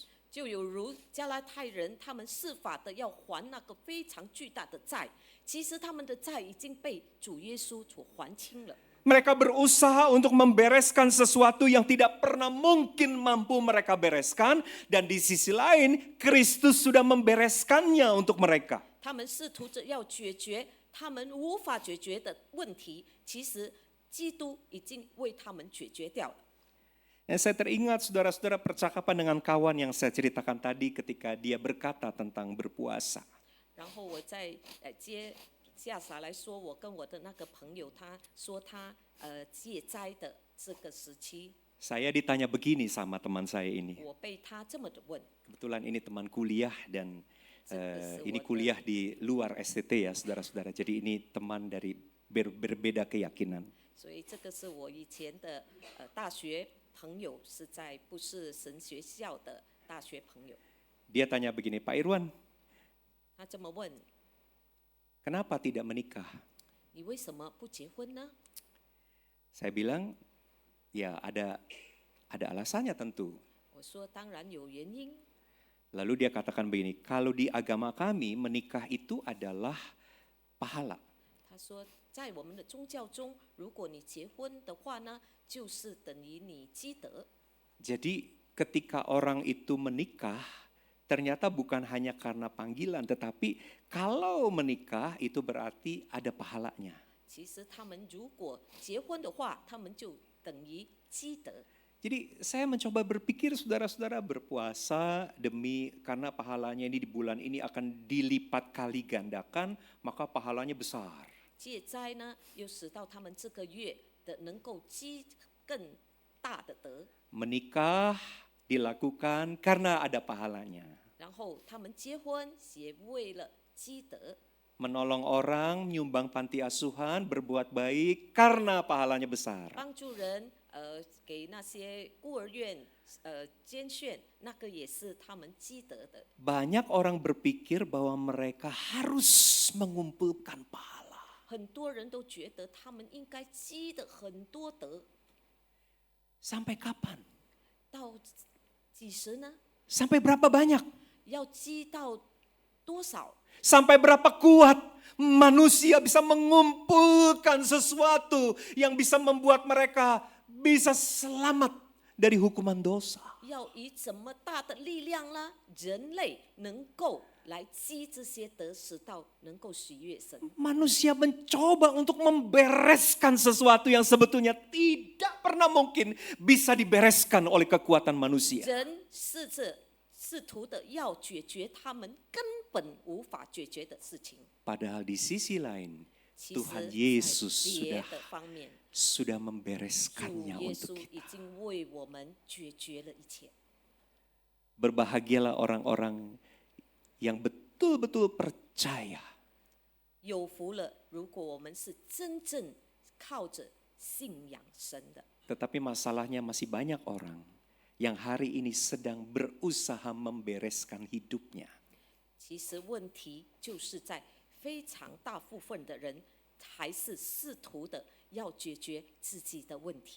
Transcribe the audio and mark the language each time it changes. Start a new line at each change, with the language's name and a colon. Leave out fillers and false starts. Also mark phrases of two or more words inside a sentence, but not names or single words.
Chinese: 就有如加拉太人，他们设法的要还那个非常巨大的债，其实他们的债已经被主耶稣所还清了。
Indonesian: Mereka berusaha untuk membereskan sesuatu yang tidak pernah mungkin mampu mereka bereskan, dan di sisi lain Kristus sudah membereskannya untuk mereka.
Chinese: 他们试图着要解决他们无法解决的问题，其实基督已经为他们解决掉了。
Indonesian: Saya teringat saudara-saudara percakapan dengan kawan yang saya ceritakan tadi ketika dia berkata tentang berpuasa.
Chinese: 然后我再接下来来说，我跟我的那个朋友，他说他戒斋的这个时期，
Indonesian: Saya ditanya begini sama teman saya ini.
Chinese: 我被他这么的问，
Indonesian: Kebetulan ini teman kuliah dan ini kuliah di luar STT ya saudara-saudara. Jadi ini teman dari berbeda keyakinan.
Chinese: 所以这个是我以前的大学朋友，是在不是神学校的大学朋友。
Indonesian: Dia tanya begini, Pak Irwan,
Chinese: 他这么问，
Indonesian: kenapa tidak menikah?
Chinese: 你为什么不结婚呢？
Indonesian: Saya bilang, ya ada alasannya tentu.
Chinese: 我说当然有原因。
Indonesian: Lalu dia katakan begini, kalau di agama kami menikah itu adalah pahala.
Chinese: 他说，在我们的宗教中，如果你结婚的话呢，就是等于你积德。
Indonesian: Jadi ketika orang itu menikah, ternyata bukan hanya karena panggilan, tetapi kalau menikah itu berarti ada pahalanya.
Chinese: 其实他们如果结婚的话，他们就等于积德。
Indonesian: Jadi saya mencoba berpikir saudara-saudara berpuasa karena pahalanya ini di bulan ini akan dilipat kali gandakan, maka pahalanya besar.
Chinese: 戒斋呢，又使到他们这个月的能够积更大的德。
Indonesian: Menikah dilakukan karena ada pahalanya.
Chinese: 然后他们结婚也为了积德，
Indonesian: Menolong orang, menyumbang panti asuhan, berbuat baik karena pahalanya besar.
Chinese: 帮助人，给那些孤儿院捐献，那个也是他们积德的。
Indonesian: Banyak orang berpikir bahwa mereka harus mengumpulkan pahala.
Chinese: 很多人都觉得他们应该积的很多德，
Indonesian: Sampai kapan?
Chinese: 到几时呢？
Indonesian: Sampai berapa banyak?
Chinese: 要积到多少？
Indonesian: Sampai berapa kuat manusia bisa mengumpulkan sesuatu yang bisa membuat mereka bisa selamat dari hukuman dosa.
Chinese: 要以怎么大的力量呢？人类能够来积这些德，使到能够喜悦神。
Indonesian: Manusia mencoba untuk membereskan sesuatu yang sebetulnya tidak pernah mungkin bisa dibereskan oleh kekuatan manusia.
Chinese: 人试图的要解决他们根本无法解决的事情。
Indonesian: Padahal di sisi lain
Chinese: 其
Indonesian: Tuhan
Chinese: 实，
Indonesian: Yesus
Chinese: 在别
Indonesian: sudah
Chinese: 的方面，
Indonesian: sudah
Chinese: 主
Indonesian: membereskannya
Chinese: 耶
Indonesian: untuk
Chinese: 稣
Indonesian: kita.
Chinese: 已经为我们解决了一切。
Indonesian: Berbahagialah orang-orang yang betul-betul percaya
Chinese: 有福了，如果我们是真正靠着信仰神的。
Indonesian: Tetapi masalahnya masih banyak orang yang hari ini sedang berusaha membereskan hidupnya.
Chinese: 其实问题就是在非常大部分的人还是试图的要解决自己的问题。